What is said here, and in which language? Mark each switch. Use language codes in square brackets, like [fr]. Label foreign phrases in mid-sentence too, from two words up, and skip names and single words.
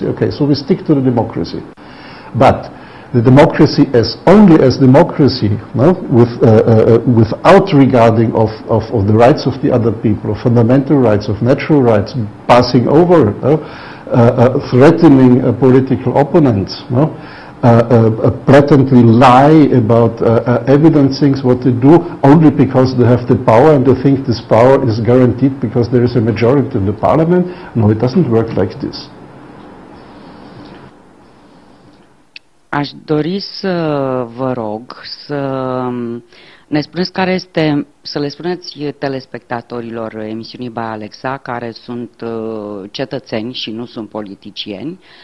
[en] Okay, so we stick to the democracy. But the democracy only as democracy, without regarding of the rights of the other people, of fundamental rights, of natural rights, passing over, threatening political opponents, blatantly lie about evident things what they do only because they have the power and they think this power is guaranteed because there is a majority in the parliament. No, it doesn't work like this. [ro] Aș dori să vă rog să ne spuneți care este, să le spuneți telespectatorilor emisiunii Baia Alexa, care sunt cetățeni și nu sunt politicieni,